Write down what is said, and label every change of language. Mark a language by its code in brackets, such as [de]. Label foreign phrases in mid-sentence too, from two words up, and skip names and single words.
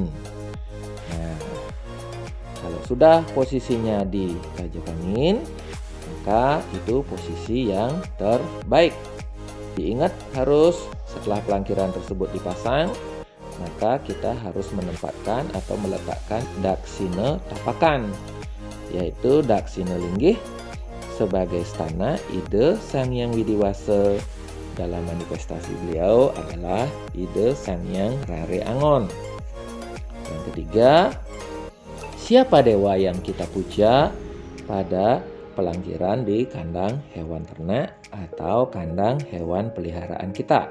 [id] Nah, kalau sudah posisinya di Kaje Kangin, maka itu posisi yang terbaik. Diingat harus setelah pelangkiran tersebut dipasang, maka kita harus menempatkan atau meletakkan daksina tapakan, yaitu daksina linggih sebagai stana ide Sang Hyang Widiwasa. Dalam manifestasi beliau adalah ide Sang Hyang Rare Angon. Yang ketiga, siapa dewa yang kita puja pada pelangkiran di kandang hewan ternak atau kandang hewan peliharaan kita?